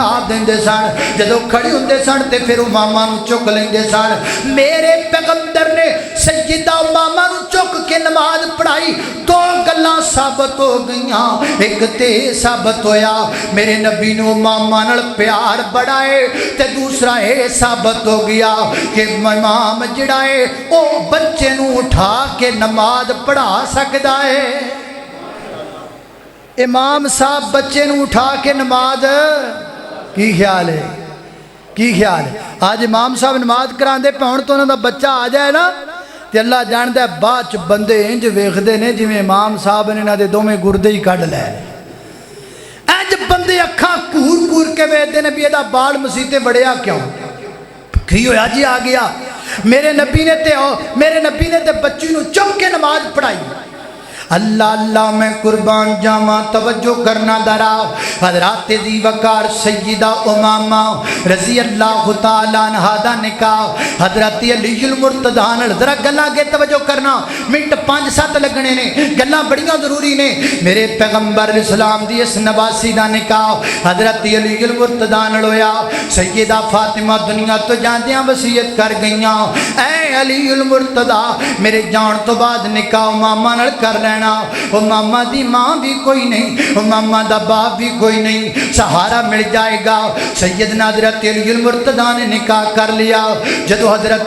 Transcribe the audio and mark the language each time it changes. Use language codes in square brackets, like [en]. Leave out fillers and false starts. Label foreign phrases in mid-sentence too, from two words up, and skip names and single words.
[pa] دیندے سن جدوں کھڑے ہندے سن تے فیر امامہ نوں چک لیندے سن میرے پیغمبر نے سیدہ امامہ نوں چک کے نماز پڑھائی 2 گلاں ثابت ہو گئیاں ایک تے ثابت ہویا میرے نبی نوں امامہ نال پیار بڑا ہے تے دوسرا یہ ثابت ہو گیا کہ امام جیہڑا ہے وہ بچے نوں اٹھا کے نماز پڑھا سکدا ہے امام صاحب بچے نوں اٹھا کے نماز کی خیال ہے کی خیال ہے اج امام صاحب نماز کراندے پاؤن تو انہاں دا بچہ آ جائے نا تے اللہ جاندا ہے بعد چ بندے انج ویکھدے نے جویں امام صاحب نے انہاں دے دوویں گردے ہی کڈھ لئے انج بندے اکھاں گھور گھور کے ویکھدے نے بھی ایہدا بال مسیتے وڑیا کیوں کی ہویا جی آ گیا میرے نبی نے تے بچی نوں چک کے نماز پڑھائی اللہ اللہ میں قربان جاواں توجہ کرنا درا حضرات ذی وقار سیدہ امامہ [ar] رضی اللہ تعالی عنہا [pa] دا نکاح حضرت علی المرتضی نال ذرا گلاں کے توجہ کرنا منٹ 5-7 لگنے نے گلاں بڑیاں ضروری نے میرے پیغمبر اسلام دی اس نواسی دا نکاح حضرت علی المرتضی نال ہویا سیدہ فاطمہ دنیا تو جاندیاں وصیت کر گئیاں اے علی المرتضی میرے جان تو بعد نکاح امامہ نال کر لینا امامہ دی ماں بھی کوئی نہیں امامہ دا باپ بھی کوئی نہیں سہارا مل جائے گا سیدنا حضرت علی المرتضی نے نکاح کر لیا جدو حضرت